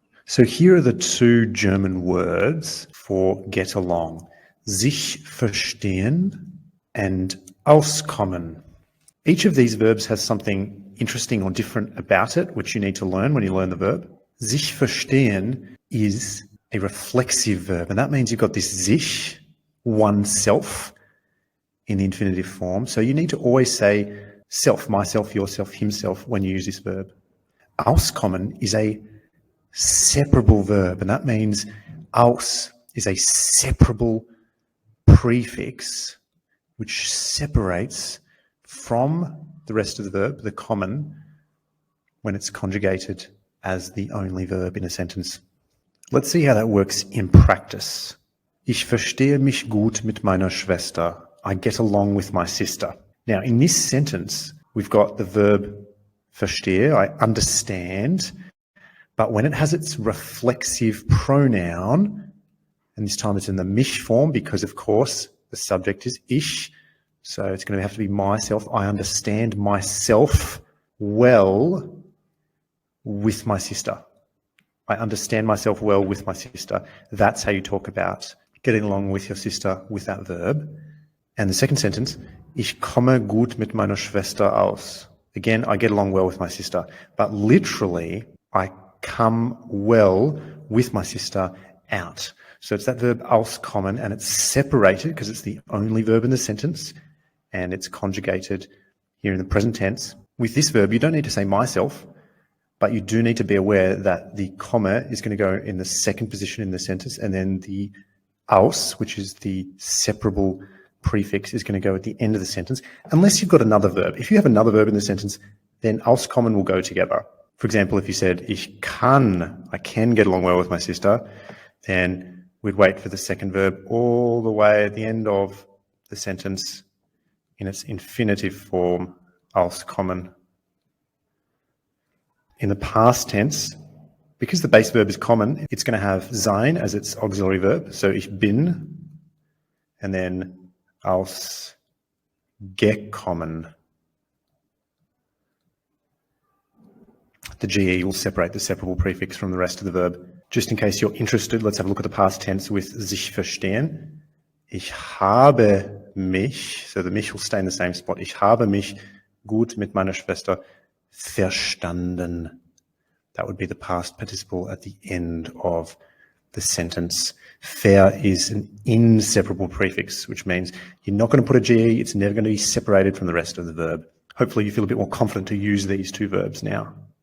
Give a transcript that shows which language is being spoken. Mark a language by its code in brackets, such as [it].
[en] So here are the two German words for get along. [de] Sich verstehen and auskommen. [en] Each of these verbs has something interesting or different about it, which you need to learn when you learn the verb. Sich verstehen is a reflexive verb, and that means you've got this sich, oneself, in the infinitive form. So you need to always say self, myself, yourself, himself when you use this verb. Auskommen is a separable verb, and that means aus is a separable prefix which separates from the rest of the verb, the kommen, when it's conjugated as the only verb in a sentence. Let's see how that works in practice. [de] Ich verstehe mich gut mit meiner Schwester. [en] I get along with my sister. Now, in this sentence, we've got the verb verstehe, I understand, but when it has its reflexive pronoun, and this time it's in the mich form because, of course, the subject is ich, so it's going to have to be myself. I understand myself well with my sister. I understand myself well with my sister. That's how you talk about getting along with your sister with that verb. And the second sentence, [de] ich komme gut mit meiner Schwester aus. [en] Again, I get along well with my sister. But literally, I come well with my sister out. So it's that verb auskommen, and it's separated because it's the only verb in the sentence, and it's conjugated here in the present tense. With this verb, you don't need to say myself, but you do need to be aware that the komme is going to go in the second position in the sentence, and then the aus, which is the separable prefix, is going to go at the end of the sentence, unless you've got another verb. If you have another verb in the sentence, then auskommen will go together. For example, if you said, I can get along well with my sister, then we'd wait for the second verb all the way at the end of the sentence in its infinitive form, auskommen. In the past tense, because the base verb is common, it's going to have sein as its auxiliary verb. So [de] ich bin, [en] and then ausgekommen. The GE will separate the separable prefix from the rest of the verb. Just in case you're interested, let's have a look at the past tense with sich verstehen. [de] Ich habe mich, [en] so the mich will stay in the same spot. [de] Ich habe mich gut mit meiner Schwester verstanden. [en] That would be the past participle at the end of the sentence. Ver is an inseparable prefix, which means you're not going to put a GE. It's never going to be separated from the rest of the verb. Hopefully you feel a bit more confident to use these two verbs now.